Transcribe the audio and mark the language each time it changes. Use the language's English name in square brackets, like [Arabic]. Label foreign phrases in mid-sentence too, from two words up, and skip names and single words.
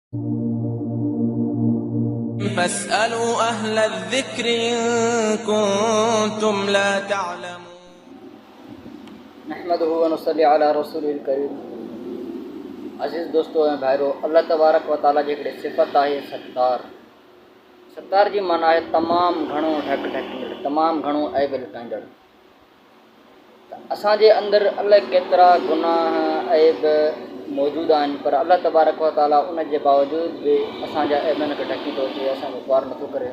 [Arabic] فاسألوا أهل الذكر إن كنتم لا تعلمون نحمده ونصلي على رسوله الكريم. [Sindhi] अज़ीज़ दोस्तों ऐं भाइरो, [Arabic] الله تبارك وتعالى [Sindhi] जी हिकिड़ी सिफ़त आहे सत्तार। सत्तार जी माना आहे तमामु घणो ढक ढकींदड़, तमामु घणो ऐब लुटाईंदड़। त असांजे अंदरि अलाए केतिरा गुनाह ऐब मौजूदु आहिनि, पर [Arabic] الله تبارك وتعالى [Sindhi] उन जे बावजूदि बि असांजा ऐबनि खे ढकी थो अचे, असांजो ख़्वार नथो करे।